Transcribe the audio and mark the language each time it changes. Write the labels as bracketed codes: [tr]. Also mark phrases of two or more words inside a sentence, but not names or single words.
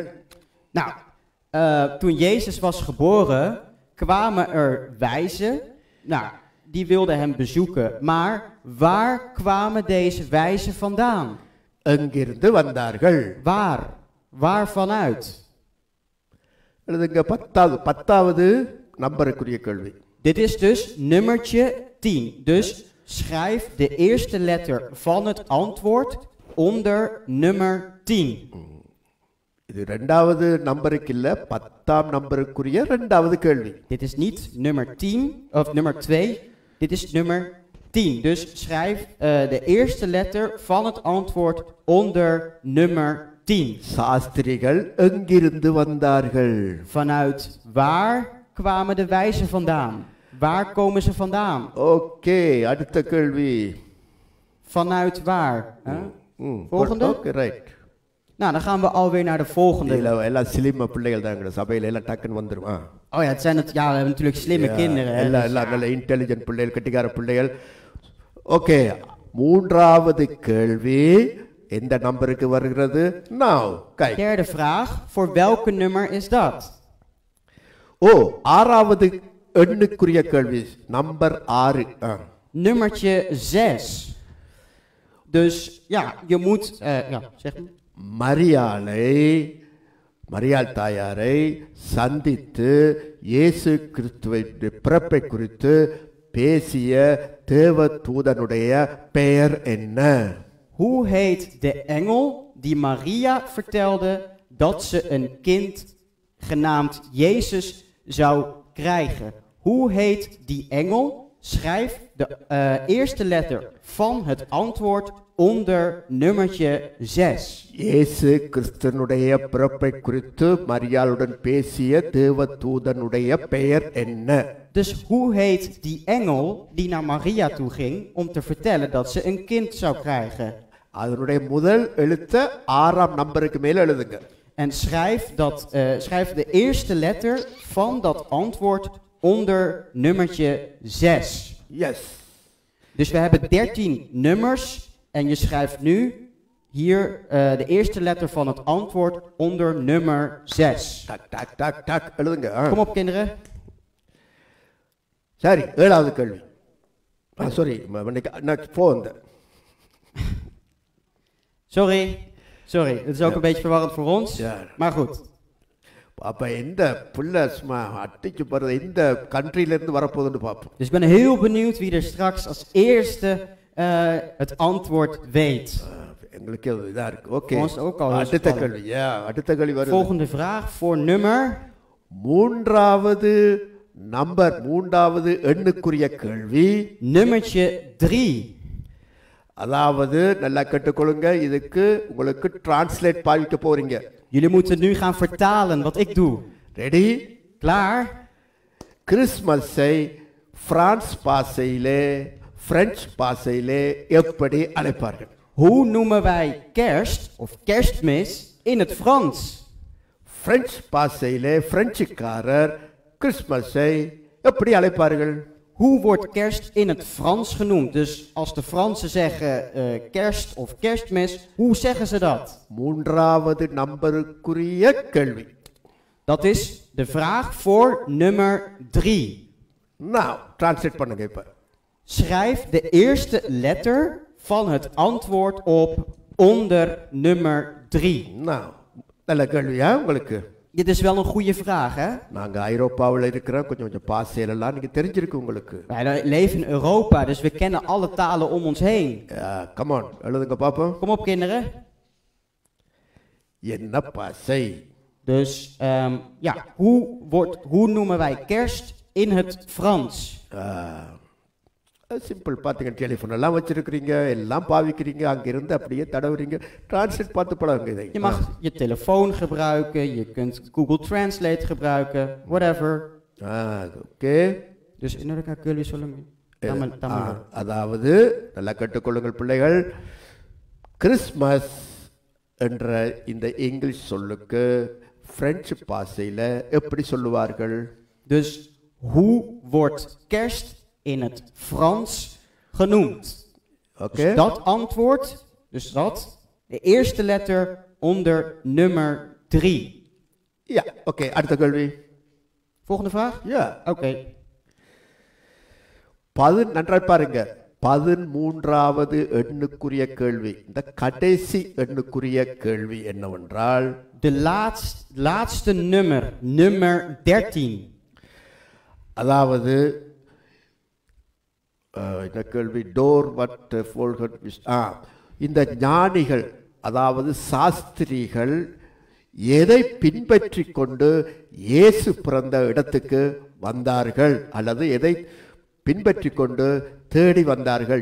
[nl] Nou, toen Jezus was geboren, kwamen er wijzen. Nou, die wilden hem bezoeken. Maar waar kwamen deze wijzen vandaan? [ta] எங்கிருந்து வந்தார்கள்? [nl] Waar vanuit? [ta] எழுதுங்க. 10வது நம்பருக்குரிய கேள்வி. [nl] Dit is dus nummertje 10. Dus schrijf de eerste letter van het antwoord onder nummer 10. [ta] இது இரண்டாவது நம்பருக்கு இல்ல 10ஆம் நம்பருக்குரிய இரண்டாவது கேள்வி. [nl] Dit is niet nummer 10 of nummer 2. Dit is nummer 10. Dus schrijf de eerste letter van het antwoord onder nummer 10. [ta] சாஸ்திரிகள் எங்கிருந்து வந்தார்கள்? [nl] Vanuit waar kwamen de wijzen vandaan? Waar komen ze vandaan? [ta] ஓகே, அடுத்த கேள்வி. [nl] Vanuit waar? Volgende? [en] Okay, right. [nl] Nou, dan gaan we alweer naar de volgende. [ta] எல்லாம் சிலிம பிள்ளைகள் தான் எங்க சபையில எல்லாம் டக்குன்னு வந்துருமா? [nl] Oh ja, we hebben natuurlijk slimme kinderen. Hè? [ta] எல்லாம் நல்ல இன்டெலிஜென்ட் பிள்ளைகள், கெட்டிக்கார பிள்ளைகள். ஓகே, மூன்றாவது கேள்வி எந்த நம்பருக்கு வருகிறது? [nl] Now, kijk. Derde vraag, voor welke nummer is dat? [ta] ஆறாவது எண்ணுக்குரிய கேள்வி, நம்பர் 6. [nl] Nummertje 6. Dus ja, je moet, ja, zeg maar. [ta] மரியாள் தாயாரை சந்தித்து இயேசு கிறிஸ்துவின் பிறப்பை குறித்து பேசிய தேவதூதனுடைய பெயர் என்ன? [nl] Hoe heet de engel die Maria vertelde dat ze een kind genaamd Jezus zou krijgen? Hoe heet die engel? Schrijf de eerste letter van het antwoord onder nummertje 6. [ta] இயேசு கிறிஸ்துவினுடைய பிறப்பை குறித்து மரியாளுடன் பேசிய தேவதூதனுடைய பெயர் என்ன? [nl] Dus hoe heet die engel die naar Maria toe ging om te vertellen dat ze een kind zou krijgen? [ta] அதனுடைய முதல் எழுத்த 6ஆம் நம்பருக்கு மேல எழுதுங்க. [nl] En schrijf de eerste letter van dat antwoord onder nummertje 6. Yes. Dus we hebben 13 nummers en je schrijft nu hier de eerste letter van het antwoord onder nummer 6. [ta] Tak எழுதுங்க. [nl] Kom op kinderen. [ta] சரி, ஏழாவது கேள்வி. சாரி, நான் போன். [nl] Sorry, het is ook een beetje verwarrend voor ons, maar goed. [ta] அப்ப எந்த புள்ள சும்மா அட்டிக்கு போறது எந்த கண்ட்ரில இருந்து வரப்போகுதுன்னு பாப்போம். [nl] Dus ik ben heel benieuwd wie er straks als eerste het antwoord weet. [ta] எங்களுக்கு இதா இருக்கு. ஓகே. அடுத்த கேள்வி. அடுத்த கேள்வி வருது. [nl] Volgende vraag voor nummer [ta] மூன்றாவது எண்ணுக்குரிய கேள்வி. [nl] Nummertje 3. [ta] அதாவது நல்லா கேட்டுக்கொள்ளுங்க, இதுக்கு உங்களுக்கு டிரான்ஸ்லேட் பாவிக்க போறீங்க. [nl] Jullie moeten nu gaan vertalen wat ik doe. Ready? Klaar? [ta] கிறிஸ்மஸை பிரான்ஸ் பாஷையிலே எப்படி அழைப்பார்கள்? [nl] Hoe noemen wij kerst of kerstmis in het Frans? [ta] பிரெஞ்சு பாஷையிலே பிரெஞ்சுக்காரர் கிறிஸ்மஸை எப்படி அழைப்பார்கள்? [nl] Hoe wordt kerst in het Frans genoemd? Dus als de Fransen zeggen kerst of kerstmis, hoe zeggen ze dat? [ta] மூன்றாவது நம்பருக்குரிய கேள்வி. [nl] Dat is de vraag voor nummer 3. [ta] Nou, translate பண்ணுங்க இப்ப. [nl] Schrijf de eerste letter van het antwoord op onder nummer 3. Nou, [ta] நல்ல கேள்வியா உங்களுக்கு? [nl] Dit is wel een goede vraag, hè? [ta] நாங்க ஐரோப்பாவுல இருக்கிறோம், கொஞ்சம் பாஷையெல்லாம் நீங்க தெரிஞ்சிருக்கு உங்களுக்கு. [nl] Wij leven in Europa, dus we kennen alle talen om ons heen. [en] Come on, [ta] எழுதுங்க பாப்போம். [nl] Kom op kinderen. [ta] என்ன பாஷை? [nl] Dus ja, hoe noemen wij kerst in het Frans? [ta] சிம்பிள். பாத்தீங்க, டெலிஃபோன் எல்லாம் வச்சிருக்கீங்க, எல்லாம் பாவிக்கிறீங்க, அங்க இருந்து அப்படியே தடவுறீங்க. டிரான்ஸ்லேட் பார்த்து பழகுங்க இதை. [nl] Je mag je telefoon gebruiken, je kunt Google Translate gebruiken, whatever. [ta] ஓகே. [nl] Dus inderdaad kun je zullen. [ta] அதாவது நல்லா கேட்டுக்கொள்ளுங்கள் பிள்ளைகள், கிறிஸ்மஸ் என்ற இந்த இங்கிலீஷ் சொல்லுக்கு பிரெஞ்சு பாஷையில எப்படி சொல்லுவார்கள்? [nl] Dus hoe wordt kerst in het Frans genoemd? Okay. Dus dat antwoord, de eerste letter onder nummer 3. Ja, oké. [ta] அடுத்த கேள்வி. [nl] Volgende vraag? Ja. Oké. [ta] நன்றாய் பாருங்க. 13வது எண்ணுக்குரிய கேள்வி. இந்த கடைசி எண்ணுக்குரிய கேள்வி என்னவென்றால், [nl] De laatste nummer 13. [ta] அதாவது இந்த கேள்வி [nl] door wat volgden [ta] இந்த ஞானிகள், அதாவது சாஸ்திரிகள் எதை பின்பற்றி கொண்டு இயேசு பிறந்த இடத்துக்கு வந்தார்கள் அல்லது எதை பின்பற்றி கொண்டு தேடி வந்தார்கள்?